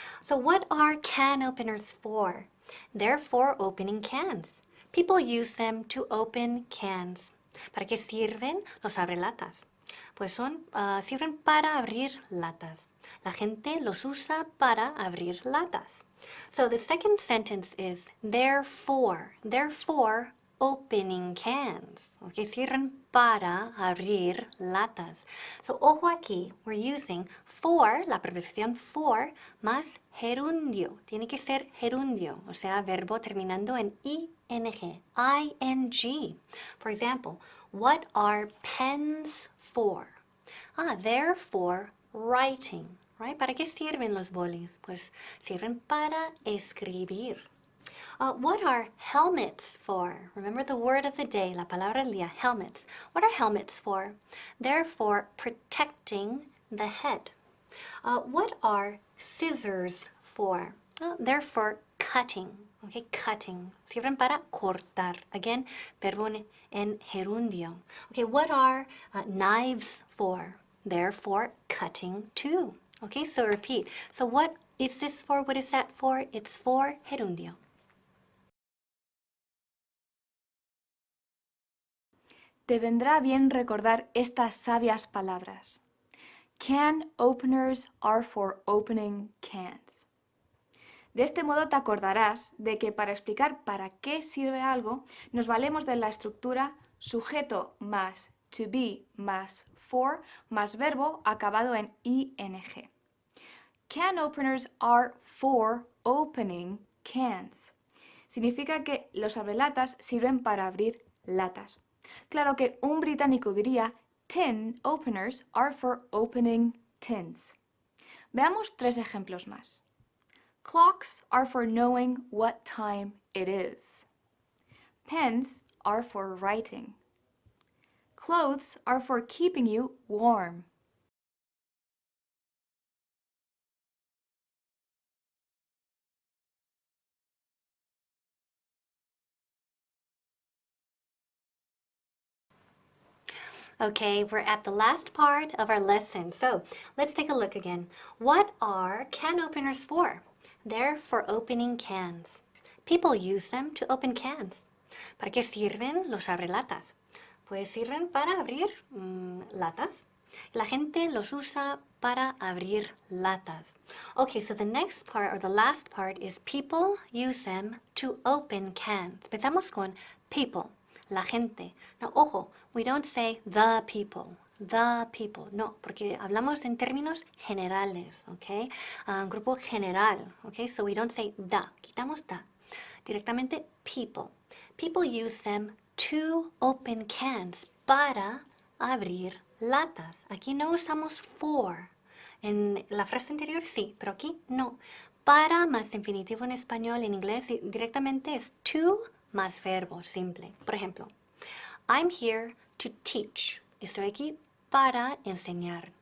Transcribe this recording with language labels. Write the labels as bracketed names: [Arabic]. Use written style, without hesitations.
[English] So what are can openers for? They're for opening cans. People use them to open cans. [Spanish] ¿Para qué sirven los abrelatas? Pues sirven para abrir latas. La gente los usa para abrir latas. [English] So the second sentence is therefore opening cans. [Spanish] Okay, sirven para abrir latas. So ojo aquí, [English] we're using for, [Spanish] la preposición for, más gerundio. Tiene que ser gerundio, o sea, verbo terminando en ing. ing. [English] For example, what are pens for? They're for writing, right? [Spanish] ¿Para qué sirven los bolis? Pues sirven para escribir. [English] What are helmets for? Remember the word of the day, [Spanish] la palabra del día, [English] helmets. What are helmets for? They're for protecting the head. What are scissors for? They're for cutting. Okay, cutting. [Spanish] Sirven para cortar. Again, verbo en gerundio. [English] Okay, what are knives for? They're for cutting too. Okay, so repeat. So what is this for? What is that for? It's for gerundio. [Spanish] Te vendrá bien recordar estas sabias palabras. [English] Can openers are for opening cans. [Spanish] De este modo te acordarás de que para explicar para qué sirve algo, nos valemos de la estructura sujeto más to be más for más verbo acabado en ing. [English] Can openers are for opening cans. [Spanish] Significa que los abrelatas sirven para abrir latas. Claro que un británico diría [English] tin openers are for opening tins. [Spanish] Veamos 3 ejemplos más. [English] Clocks are for knowing what time it is. Pens are for writing. Clothes are for keeping you warm. Okay, we're at the last part of our lesson. So let's take a look again. What are can openers for? They're for opening cans. People use them to open cans. [Spanish] ¿Para qué sirven los abrelatas? Pues sirven para abrir latas. La gente los usa para abrir latas. [English] Okay, so the next part or the last part is people use them to open cans. [Spanish] Empezamos con [English] people. [Spanish] La gente. [English] Now, ojo, we don't say the people. The people. [Spanish] No, porque hablamos en términos generales, ¿ok? Grupo general, [English] ¿ok? So we don't say the. [Spanish] Quitamos [English] the. [Spanish] Directamente people. [English] People use them to open cans. [Spanish] Para abrir latas. Aquí no usamos for. En la frase anterior sí, pero aquí no. Para más infinitivo en español, en inglés directamente es to más verbo simple. Por ejemplo, [English] I'm here to teach. [Spanish] Estoy aquí para enseñar.